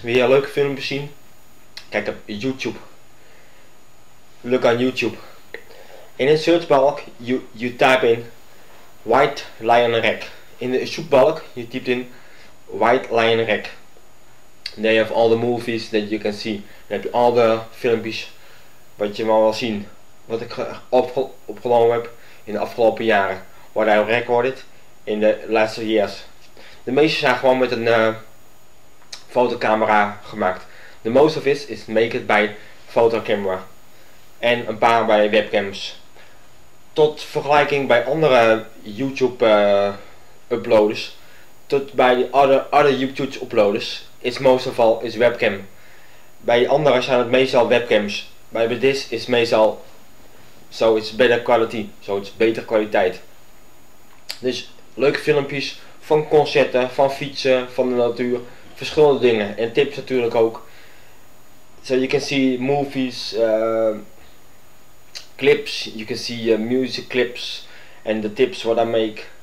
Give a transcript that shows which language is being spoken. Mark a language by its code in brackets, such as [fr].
[nl] Wil je leuke filmpjes zien? Kijk op YouTube. [en] Look on YouTube. [nl] In een searchbalk [en] you type in [nl] White Lion Rec. In de zoekbalk je typt in White Lion Rec. [en] There you have all the movies that you can see. [nl] Dan heb je al de filmpjes wat je maar wil zien. Wat ik opgenomen heb in de afgelopen jaren. [en] What I recorded in the last years. [nl] De meeste zijn gewoon met een fotocamera gemaakt. [en] The most of it is make it by photocamera. [nl] En een paar bij webcams. Tot vergelijking bij andere YouTube uploaders. Tot bij de [en] other YouTube uploaders. It's most of all is webcam. [nl] Bij andere zijn het meestal webcams. Bij [en] this is [nl] meestal [en] so it's better quality. So it's [nl] beter kwaliteit. Dus leuke filmpjes van concerten, van fietsen, van de natuur. Verschillende dingen. En tips natuurlijk ook. [en] So you can see movies, clips, you can see music clips and the tips what I make.